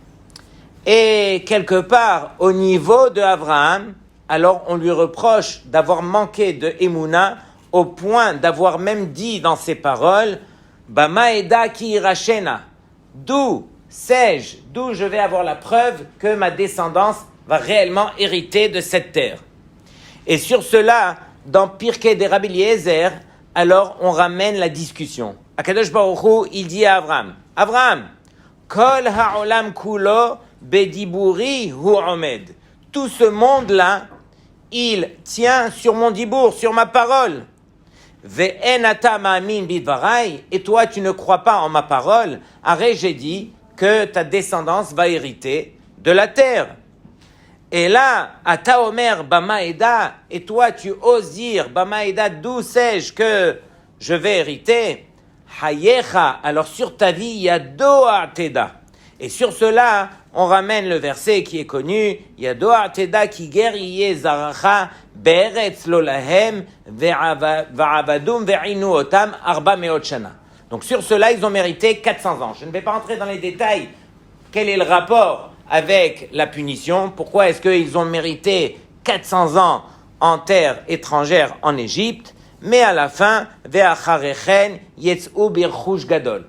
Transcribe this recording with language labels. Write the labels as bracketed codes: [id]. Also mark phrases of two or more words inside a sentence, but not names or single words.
[fr] Et quelque part, au niveau de Abraham, alors on lui reproche d'avoir manqué de Emouna au point d'avoir même dit dans ses paroles, [he] במה אדע כי אירשנה, [fr] d'où je vais avoir la preuve que ma descendance va réellement hériter de cette terre. Et sur cela, dans Pirkei de Rabbi Eliezer, alors on ramène la discussion. [he] Akadosh Baruch Hu, [fr] il dit à Avraham, [he] כל העולם כולו בדיבורי הוא עומד. [fr] Tout ce monde-là, il tient sur mon dibour, sur ma parole. [he] ואין אתה מאמין בדברי. [fr] Et toi, tu ne crois pas en ma parole. Arrête, j'ai dit que ta descendance va hériter de la terre. Et là, [he] אתה אומר במה אדע. [fr] Et toi, tu oses dire bamaeda, d'où sais-je que je vais hériter? [he] חייך. [fr] Alors sur ta vie, il y a [he] ידוע תדע. [fr] Et sur cela, on ramène le verset qui est connu, [he] ידוע תדע כי גר יהיה זרעך בארץ לא להם ועבדום וענו אותם ארבע מאות שנה. [fr] Donc sur cela, ils ont mérité 400 ans. Je ne vais pas entrer dans les détails. Quel est le rapport avec la punition? Pourquoi est-ce qu'ils ont mérité 400 ans en terre étrangère en Égypte? Mais à la fin, [he] ואחרי כן יצאו ברכוש גדול.